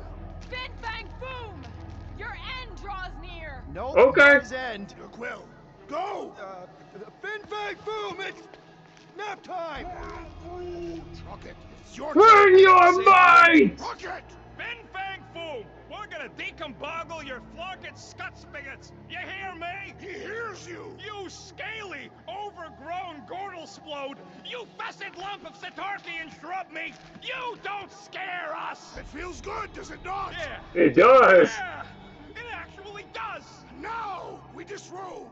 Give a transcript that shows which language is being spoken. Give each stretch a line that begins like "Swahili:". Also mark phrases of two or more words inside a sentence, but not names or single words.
English: Fin Fang Foom! Your end draws near! Nope, Okay. not his end. Your quill. Go! Fin Fang Foom, it's nap time! Rocket, it's your Burn turn! your mind! Rocket! Fin Fang Foom! We're gonna decomboggle your flunket scut spigots! You hear me? He hears you! You scaly, overgrown gordle-splode! You fessed lump of Satarkian shrub meat! You don't scare us! It feels good, does it not? Yeah! It does. Yeah! It actually does! Now we disrobe!